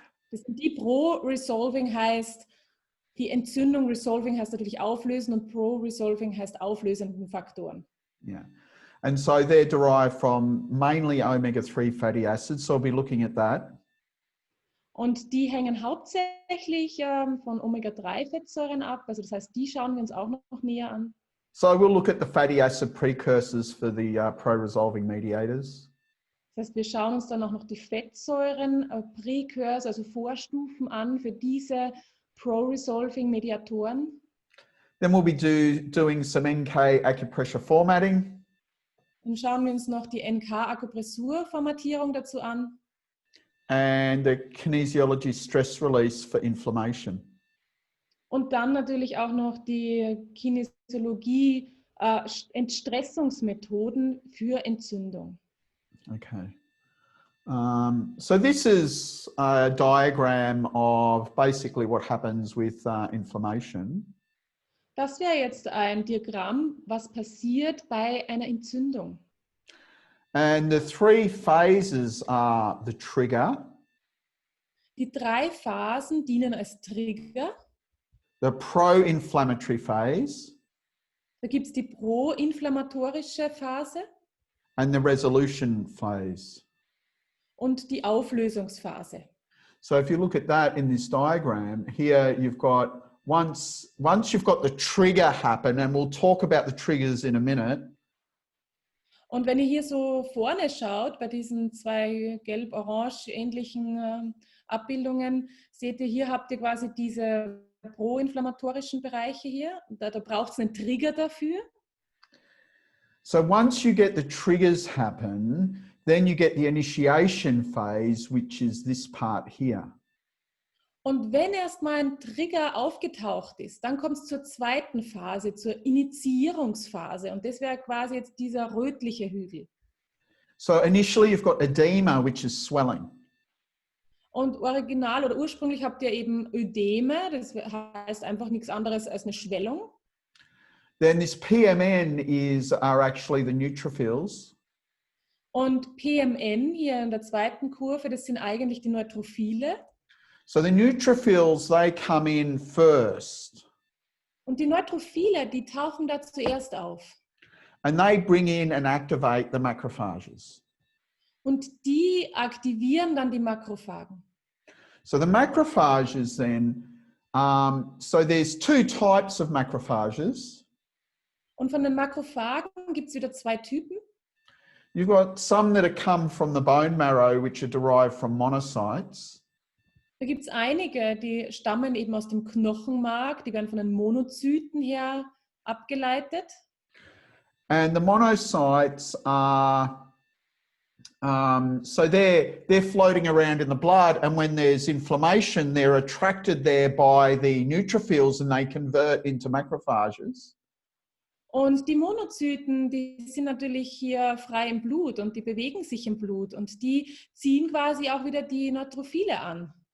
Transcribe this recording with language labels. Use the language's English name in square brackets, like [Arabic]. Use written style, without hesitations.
[German] Das sind die pro-resolving heißt, die Entzündung, resolving heißt natürlich auflösen und pro-resolving heißt auflösenden Faktoren. [English] Yeah. And so they're derived from mainly omega-3 fatty acids, so we'll be looking at that. [German] Und die hängen hauptsächlich von Omega-3-Fettsäuren ab, also das heißt, die schauen wir uns auch noch näher an. [English] So we'll look at the fatty acid precursors for the pro-resolving mediators. [German] Das heißt, wir schauen uns dann auch noch die Fettsäuren, Precursor, also Vorstufen an für diese pro-resolving Mediatoren. [English] Then we'll be doing some NK Akupressurformating. [German] Dann schauen wir uns noch die NK Akupressurformatierung dazu an. [English] And the kinesiology stress release for inflammation. [German] Und dann natürlich auch noch die Kinesiologie, Entstressungsmethoden für Entzündung. [English] Okay. So this is a diagram of basically what happens with inflammation. [German] Das wäre jetzt ein Diagramm, was passiert bei einer Entzündung. [English] And the 3 phases are the trigger. [German] Die 3 Phasen dienen als Trigger. [English] The pro-inflammatory phase. [German] Da gibt es die proinflammatorische Phase. [English] And the resolution phase. [German] Und die Auflösungsphase. [English] So if you look at that in this diagram, here you've got, once you've got the trigger happen, and we'll talk about the triggers in a minute. [German] Und wenn ihr hier so vorne schaut, bei diesen 2 gelb-orange ähnlichen Abbildungen, seht ihr, hier habt ihr quasi diese proinflammatorischen Bereiche hier. Da braucht es einen Trigger dafür. [English] So once you get the triggers happen, then you get the initiation phase, which is this part here. [German] Und wenn erstmal ein Trigger aufgetaucht ist, dann kommt es zur zweiten Phase, zur Initiierungsphase. Und das wäre quasi jetzt dieser rötliche Hügel. [English] So initially you've got edema, which is swelling. [German] Und original oder ursprünglich habt ihr eben Ödeme, das heißt einfach nichts anderes als eine Schwellung. [English] Then this PMN are actually the neutrophils. [German] Und PMN hier in der zweiten Kurve, das sind eigentlich die Neutrophile. [English] So the neutrophils, they come in first. [German] Und die Neutrophile, die tauchen da zuerst auf. [English] And they bring in and activate the macrophages. [German] Und die aktivieren dann die Makrophagen. [English] So the macrophages then, so there's two types of macrophages. [German] Und von den Makrophagen gibt es wieder zwei Typen. [English] You've got some that are come from the bone marrow, which are derived from monocytes. [German] Da gibt es einige, die stammen eben aus dem Knochenmark, die werden von den Monozyten her abgeleitet. [English] And the monocytes are, so they're floating around in the blood, and when there's inflammation, they're attracted there by the neutrophils and they convert into macrophages. [German] Und die Monozyten, die sind natürlich hier frei im Blut und die bewegen sich im Blut und die ziehen quasi auch wieder die Neutrophile an.